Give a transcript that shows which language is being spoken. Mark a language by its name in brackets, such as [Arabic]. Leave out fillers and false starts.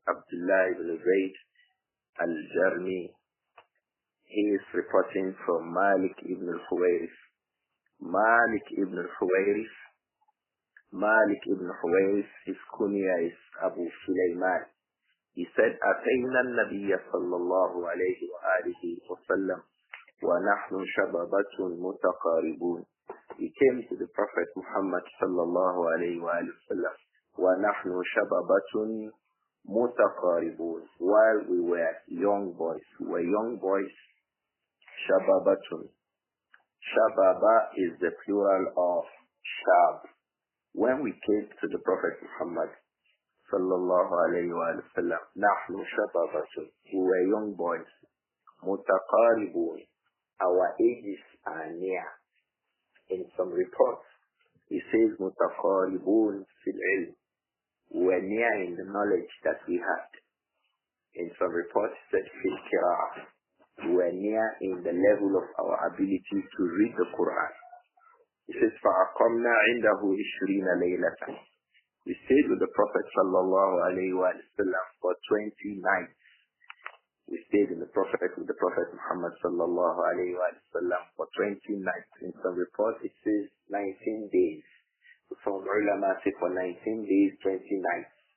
[English] Abdullah ibn Zayd al-Jarmi. He is reporting from Malik ibn al-Huwayrith. Malik ibn al-Huwayrith. Malik ibn al-Huwayrith, his kunya is Abu Sulaiman. He said, [Arabic] أتينا النبي صلى الله عليه وآله وسلم ونحن شبابة متقاربون. [English] He came to the Prophet Muhammad [Arabic] صلى الله عليه وآله وسلم ونحن شبابة متقاربون, [English] while we were young boys. We were young boys. شبابة. Shababa is the plural of shab. When we came to the Prophet Muhammad sallallahu alayhi wa sallam, [Arabic] nahnu shababatun, [English] we were young boys. Mutaqaribun, our ages are near. In some reports, it says [Arabic] mutaqaribun fil ilm, [English] we were near in the knowledge that we had. In some reports, it said [Arabic] fil qira'ah, [English] we were near in the level of our ability to read the Quran. It says [Arabic] فَأَقَمْنَا عِنْدَهُ 20 لَيْلَةً. [English] We stayed with the Prophet sallallahu alayhi wa sallam for 20 nights. We stayed with the Prophet Muhammad sallallahu alayhi wa sallam for 20 nights. In some reports it says 19 days. Some ulama say for 19 days, 20 nights.